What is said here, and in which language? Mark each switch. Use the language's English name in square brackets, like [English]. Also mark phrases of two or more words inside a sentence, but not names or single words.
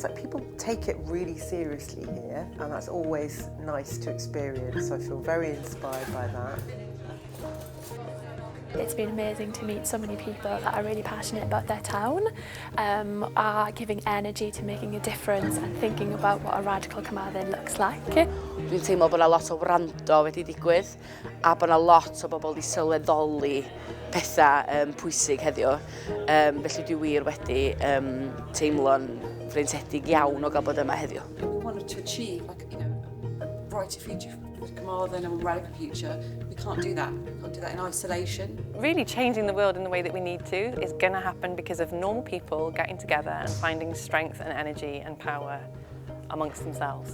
[English] Like, people take it really seriously here, and that's always nice to experience. So I feel very inspired by that. It's been amazing to meet so many people that are really passionate about their town, are giving energy to making a difference and thinking about what a radical Carmarthen looks like. [Welsh] Dwi'n teimlo bod 'na lot o wrando wedi digwydd a bod 'na lot o bobl wedi sylweddoli pethau pwysig heddiw. Felly dwi wir wedi teimlo'n freintiedig iawn o gael bod yma heddiw. [English] We wanted to achieve a brighter future for Carmarthen and a radical future. We can't do that. We can't do that in isolation. Really changing the world in the way that we need to is going to happen because of normal people getting together and finding strength and energy and power amongst themselves.